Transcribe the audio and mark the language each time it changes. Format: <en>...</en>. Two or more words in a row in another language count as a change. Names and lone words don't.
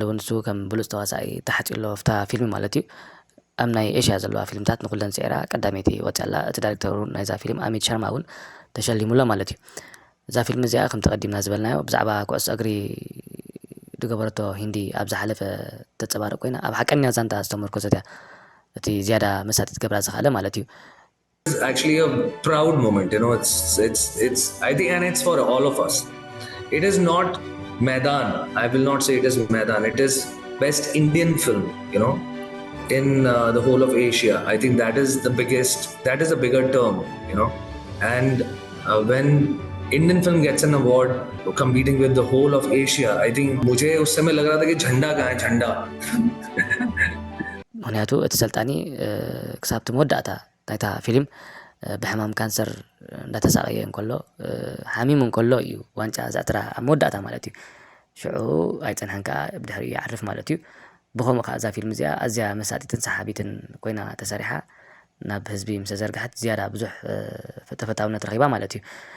<ti>እውን ንሱ ከም ብሉፅ ተዋሳኢ ተሓፂሎ ፍታ ፊልም ማለት እዩ ኣብ ናይ ኤሽያ ዘለዋ ፊልምታት ንኩለን ሰይራ ቀዳመይቲ ወፅያላ እቲ ዳይሬክተሩ ናይዛ ፊልም ኣሚት ሸርማ እውን ተሸሊሙሎ ማለት እዩ እዛ ፊልም እዚኣ ከም ተቐዲምና ዝበልናዮ ብዛዕባ ኩዕሶ እግሪ ዝገበረቶ ሂንዲ ኣብ ዝሓለፈ ተፀባርቅ ኮይና ኣብ ሓቀኛ ዛንታ ዝተመርኮዘት እያ እቲ ዝያዳ መሳጢት ገብራ ዝኽኣለ ማለት እዩ</ti> <en>It's actually a proud moment, you know. It's I think, and it's for all of us. It is not Maidan. I will not say it is Maidan. It is best Indian film, you know, in the whole of Asia. I think that is the biggest. That is a bigger term, you know. And when Indian film gets an award competing with the whole of Asia, I think</en> <hi>मुझे उस समय लग रहा था कि झंडा कहाँ है झंडा.</hi> <ti>ምክንያቱ እቲ ሰልጣኒ ክሳብ ትመወዳእታ ናይታ ፊልም ብሕማም ካንሰር እንዳተሳቀየ እንከሎ ሓሚሙ እንከሎ እዩ ዋንጫ ዘዕትራ ኣብ መወዳእታ ማለት እዩ ሽዑ ኣይፀንሐን ከዓ ብድሕሪ ይዓርፍ ማለት እዩ ብኸምኡ ከዓ እዛ ፊልም እዚኣ ኣዝያ መሳጢትን ሰሓቢትን ኮይና ተሰሪሓ ናብ ህዝቢ ምስ ዘርግሐት ዝያዳ ብዙሕ ተፈታውነት ረኺባ ማለት እዩ</ti>